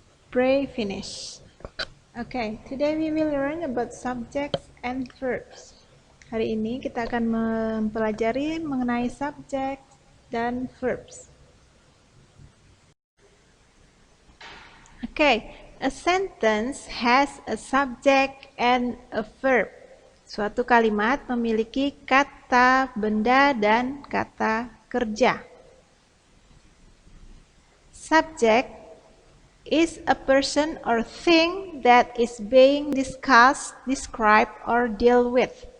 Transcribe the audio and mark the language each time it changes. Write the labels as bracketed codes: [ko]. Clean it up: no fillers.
[en] Pray finish. Okay, today we will learn about subjects and verbs. [id] Hari ini kita akan mempelajari mengenai subjek dan verbs. [en] Okay, a sentence has a subject and a verb. [id] Suatu kalimat memiliki kata benda dan kata kerja. [en] Subject is a person or thing that is being discussed, described, or dealt with.